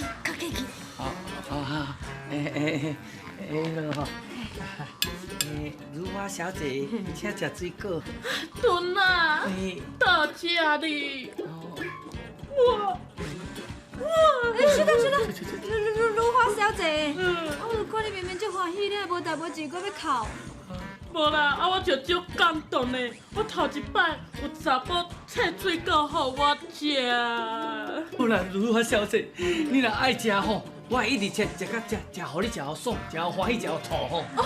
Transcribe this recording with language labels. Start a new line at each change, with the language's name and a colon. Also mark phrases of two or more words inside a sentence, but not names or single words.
Min Nan Chinese: 好， 如花小姐，请吃水果。敦啊，到这里，是的，如花小姐，我就看你明明足欢喜咧，无代无志，搁要哭。无啦，我就足感动的。我头一摆有查甫切水果互我食。好啦，如花小姐，你若爱食吼，我会一直切，食到食互你食好爽，食好欢喜，食好吐吼。